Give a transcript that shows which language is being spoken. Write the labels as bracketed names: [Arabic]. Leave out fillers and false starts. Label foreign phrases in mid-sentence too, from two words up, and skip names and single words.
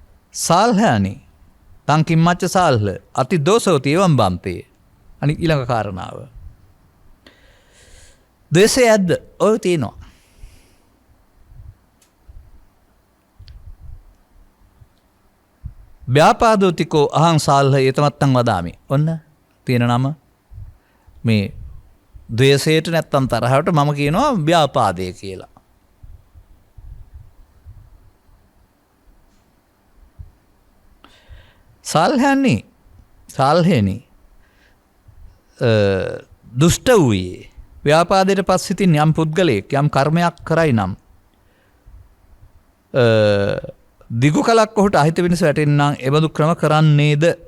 [Pali] සාල්හානි තං කිම්මච්ච සාල්හ අති දෝසෝති එවම් බම්පේ. [Sinhala] අනිත් ඊළඟ කාරණාව. ද්වේෂය ඇද්ද? ඔය තියෙනවා. [Pali] ව්‍යාපාදෝතිකෝ අහං සාල්හ ඒතමත්තං වදාමි. [Sinhala] ඔන්න තියෙන නම මේ ද්වේෂයට නැත්තම් තරහවට මම කියනවා ව්‍යාපාදය කියලා. සාල්හෙනි දුෂ්ට වූයේ ව්‍යාපාදයට පස්සිතින් යම් පුද්ගලයෙක් යම් කර්මයක් කරයි නම් දිගු කලක් ඔහුට අහිත වෙනස වැටෙන්නම් එබඳු ක්‍රම කරන්නේද?